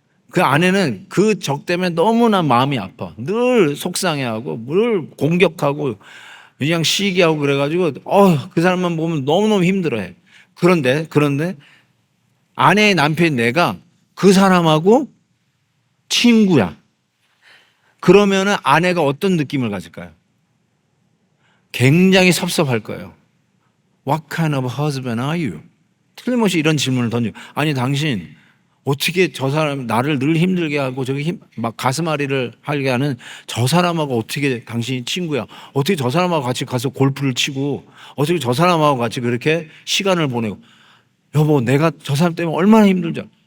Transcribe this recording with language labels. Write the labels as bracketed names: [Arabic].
[Korean] 그 아내는 그 적 때문에 너무나 마음이 아파. 늘 속상해하고 늘 공격하고 그냥 시기하고 그래가지고 그 사람만 보면 너무너무 힘들어해. 그런데 아내의 남편인 내가 그 사람하고 친구야. 그러면은 아내가 어떤 느낌을 가질까요? 굉장히 섭섭할 거예요. [English] What kind of husband are you? [Korean] 틀림없이 이런 질문을 던지고, 아니 당신 어떻게 저 사람 나를 늘 힘들게 하고 저기 막 가슴앓이를 하게 하는 저 사람하고 어떻게 당신이 친구야? 어떻게 저 사람하고 같이 가서 골프를 치고 어떻게 저 사람하고 같이 그렇게 시간을 보내고, 여보 내가 저 사람 때문에 얼마나 힘들지?